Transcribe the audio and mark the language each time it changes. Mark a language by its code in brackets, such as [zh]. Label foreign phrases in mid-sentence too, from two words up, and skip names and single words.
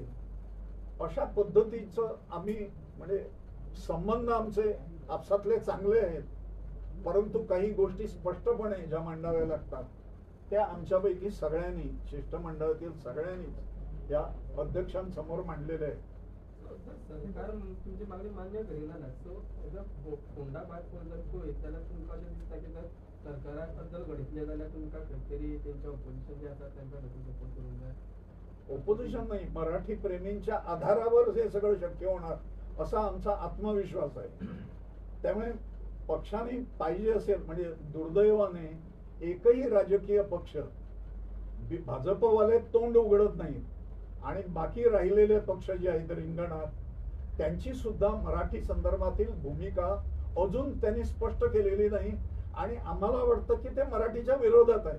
[mr] अशा पद्धतीचं आम्ही म्हणजे संबंध आमचे आपसातले चांगले आहेत, परंतु काही गोष्टी स्पष्टपणे ज्या मांडाव्या लागतात त्या आमच्यापैकी सगळ्यांनी, शिष्टमंडळातील सगळ्यांनी या अध्यक्षांसमोर मांडलेले आहेत. सरकार तुमची मागणी मान्य करेल ना. [kok] सो फोंडा बायपोल जर तो त्याला तुमका अशें दिसता की जर सरकाराबद्दल घडितले जाल्यार तुमका खंय तरी तेंच्या ऑपोजिशन जे आसा तांकां सपोर्ट करूंक जाय. [mr] ऑपोजिशन नाही, मराठी प्रेमींच्या आधारावर हे सगळं शक्य होणार असा आमचा आत्मविश्वास आहे. त्यामुळे पक्षाने पाहिजे असेल, म्हणजे दुर्दैवाने एकही राजकीय पक्ष भाजपवाले तोंड उघडत नाहीत आणि बाकी राहिलेले पक्ष जे आहेत रिंगणात, त्यांची सुद्धा मराठी संदर्भातील भूमिका अजून त्यांनी स्पष्ट केलेली नाही आणि आम्हाला वाटतं की ते मराठीच्या विरोधात आहे.